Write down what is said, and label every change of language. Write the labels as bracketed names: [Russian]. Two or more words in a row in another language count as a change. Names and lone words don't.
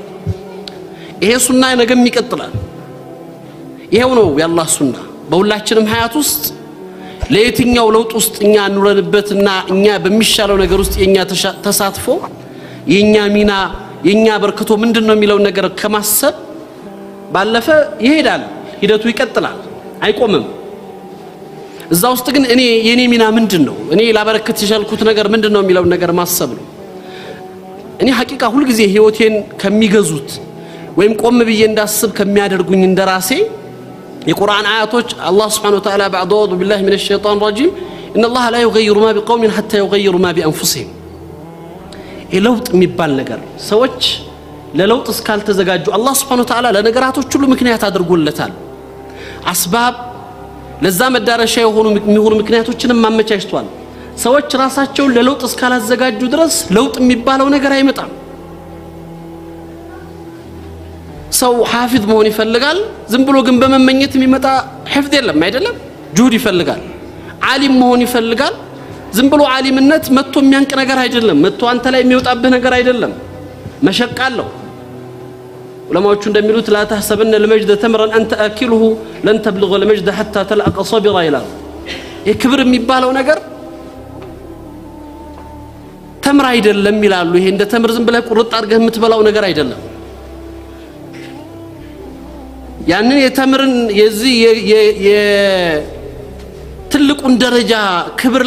[Amharic] ይሄ ሱና ነገም ይቀጥላል። ይሄው ነው የአላህ ሱና። በሁላችንም ሀያት ውስጥ ለየትኛው ለውጥ ውስጥ እኛ ኑረንበትና እኛ በሚሻለው ነገር ውስጥ የኛ ተሳትፎ የኛ ሚና የኛ በርክቶ ምንድነው የሚለው ነገር ከማሰብ ባለፈ ይሄዳል፣ ሂደቱ ይቀጥላል፣ አይቆምም። እዛ ውስጥ ግን የኔ ሚና ምንድነው፣ እኔ ላበረከት የቻልኩት ነገር ምንድነው የሚለው ነገር ማሰብ ነው። እኔ ሐቂቃ ሁሉ ጊዜ ህይወቴን ከሚገዙት ወይም ቆም ብዬ እንዳስብ ከሚያደርጉኝ እንደራሴ የቁርአን አያቶች አላህ [Arabic] سبحانه وتعالى بعد أعوذ بالله من الشيطان الرجيم إن الله لا يغير ما بقوم حتى يغيروا ما بأنفسهم. [Amharic] ለውጥ የሚባል ነገር ሰዎች ለለውጥ እስካልተዘጋጁ አላህ [Arabic] سبحانه وتعالى [Amharic] ለነገራቶች ሁሉ ምክንያት አድርጎለታል። አስባብ ለዛ መዳረሻ የሆኑ ምክንያቶችንም ማመቻችቷል። ሰዎች ራሳቸውን ለለውጥ እስካላዘጋጁ ድረስ ለውጥ የሚባለው ነገር አይመጣም። ሰው ሐፊዝ መሆን ይፈልጋል፣ ዝም ብሎ ግን በመመኘት የሚመጣ ሐፍዝ የለም አይደለም። ጁሁድ ይፈልጋል። ዓሊም መሆን ይፈልጋል፣ ዝም ብሎ ዓሊምነት መጥቶ የሚያንቅ ነገር አይደለም፣ መጥቶ አንተ ላይ የሚወጣብህ ነገር አይደለም። መሸቃለው ዑለማዎቹ እንደሚሉት [Arabic] لا تحسبن المجد تمرا انت اكله لن تبلغ المجد حتى تلقى صبرا [Amharic] ይላል። የክብር የሚባለው ነገር ተምር አይደለም ይላሉ። ይሄ እንደ ተምር ዝም ብለህ ቁርጥ አድርገህ የምትበላው ነገር አይደለም። ያንን የተምርን የዚህ ትልቁን ደረጃ ክብር